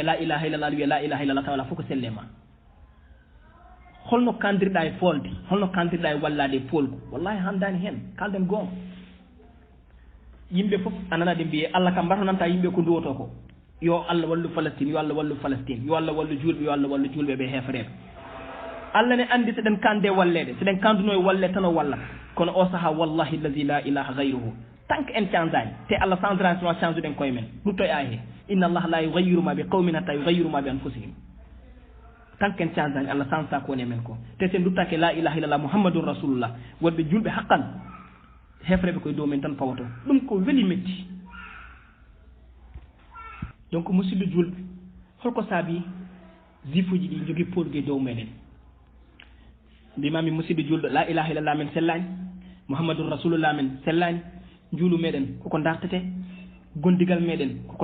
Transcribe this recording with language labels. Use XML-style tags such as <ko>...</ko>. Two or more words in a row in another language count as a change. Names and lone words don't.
<ar>لا إله إلا الله</ar> <ff>aɗa wiya</ff> <ar>لا إله إلا الله</ar> <ff>tawala fof ko selle ma holno kandirɗa e folde holno kandirɗa e wallade e polgu wallahi handani hen kalden goonga yimɓe fof ananaɗe mbiye Allah kam mbatonanta yimɓe ko duwoto ko yo Allah wallu Palestine yo Allah wallu Palestine yo Allah wallu julɓe yo Allah wallu julɓe ɓe hefreɓe Allah ne andi seɗen kande wallede seɗen kanduno e walle tan o wallata kono o saaha</ff> <ar>والله الذي لا إله غيره</ar> <fr>tant que</fr> <ff>en changeani te Allah changera sino change ɗen koye men ɗuttoya he</ff> <ar>إن الله لا يغير ما بقوم حتى يغيروا ما بأنفسهم</ar> <fr>tant que</fr> <ff>en changeani Allah changeta ko woni men ko te sen duttake</ff> <ar>لا إله إلا الله محمد رسول الله</ar> <ff>wonɓe julɓe haqqan hefreɓe koye dow men tan pawoto ɗum ko weeli metti donc musidɗo julɓe holko saabi zifuji ɗi jogui polgue dow meɗen mbimami musidɗo julɗo</ff> <ar>لا إله إلا الله</ar> <ff>men sellani</ff> <ar>محمد رسول الله</ar> <ff>men sellani juulu meɗen koko dartete gondigal meɗen koko</ff>